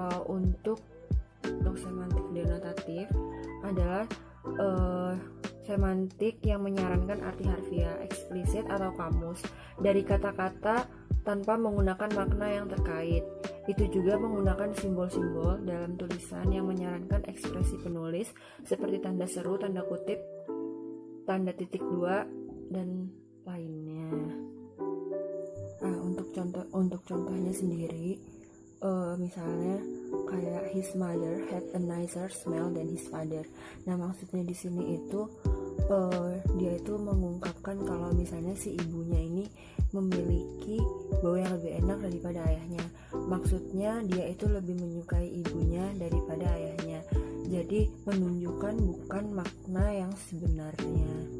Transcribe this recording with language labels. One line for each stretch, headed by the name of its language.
Indonesian: Untuk semantik denotatif adalah semantik yang menyarankan arti harfiah, eksplisit atau kamus dari kata-kata tanpa menggunakan makna yang terkait. Itu juga menggunakan simbol-simbol dalam tulisan yang menyarankan ekspresi penulis seperti tanda seru, tanda kutip, tanda titik dua, dan lainnya. Nah, untuk contohnya sendiri, misalnya kayak
English: his mother had a nicer smell than his father.
Indonesian: Nah, maksudnya di sini itu dia itu mengungkapkan kalau misalnya si ibunya ini memiliki bau yang lebih enak daripada ayahnya. Maksudnya dia itu lebih menyukai ibunya daripada ayahnya. Jadi menunjukkan bukan makna yang sebenarnya.